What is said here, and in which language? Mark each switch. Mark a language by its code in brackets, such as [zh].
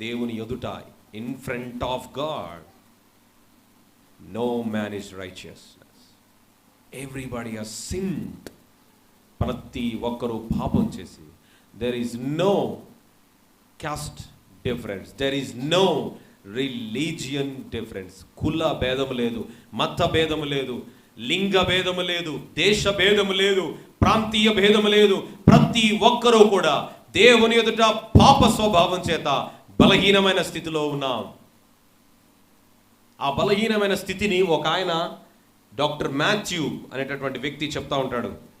[te] దేవుని ఎదుట, [en] In front of God, no man is righteousness. Everybody has sinned. [te] ప్రతి ఒక్కరూ పాపం చేసి, [en] there is no caste difference, there is no religion difference. [te] కుల భేదము లేదు, మత భేదము లేదు, లింగ భేదము లేదు, దేశ భేదము లేదు, ప్రాంతీయ భేదము లేదు. ప్రతి ఒక్కరూ కూడా దేవుని ఎదుట పాప స్వభావం చేత బలహీనమైన స్థితిలో ఉన్నాం. ఆ బలహీనమైన స్థితిని ఒక ఆయన, డాక్టర్ మాథ్యూ అనేటటువంటి వ్యక్తి చెప్తా ఉంటాడు.